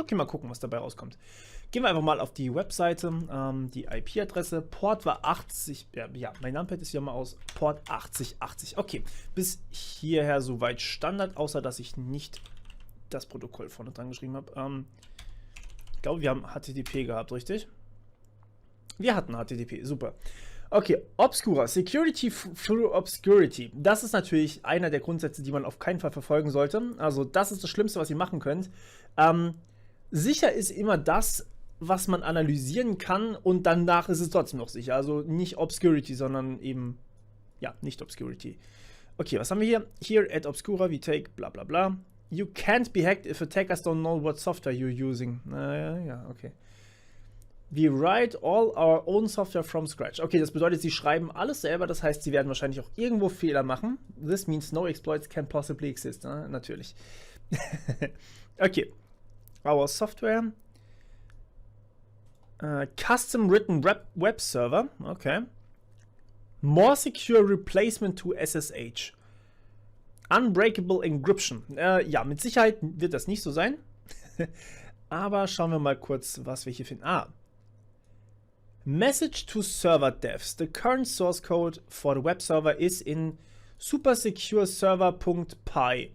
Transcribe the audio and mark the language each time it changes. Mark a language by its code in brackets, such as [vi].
[de] Okay, mal gucken, was dabei rauskommt. Gehen wir einfach mal auf die Webseite. Die IP-Adresse. Port war 80. Ja, mein Numpad ist hier mal aus. Port 8080. Okay, bis hierher soweit Standard, außer dass ich nicht das Protokoll vorne dran geschrieben habe. Ich glaube, wir haben HTTP gehabt, richtig? Wir hatten HTTP, super. Okay, Obscura, Security through Obscurity. Das ist natürlich einer der Grundsätze, die man auf keinen Fall verfolgen sollte. Also das ist das Schlimmste, was ihr machen könnt. Sicher ist immer das, was man analysieren kann und danach ist es trotzdem noch sicher. Also nicht Obscurity, sondern eben, ja, nicht Obscurity. Okay, was haben wir hier? [en] Here at Obscura we take bla bla bla. You can't be hacked if attackers don't know what software you're using. Ja, okay. We write all our own software from scratch. [de] Okay, das bedeutet, sie schreiben alles selber, das heißt, sie werden wahrscheinlich auch irgendwo Fehler machen. [en] This means no exploits can possibly exist. Natürlich. Okay. Our software. Custom written web server. Okay. More secure replacement to SSH. Unbreakable encryption. [de] Ja, mit Sicherheit wird das nicht so sein. Aber schauen wir mal kurz, was wir hier finden. [en] Message to server devs. The current source code for the web server is in supersecureserver.py.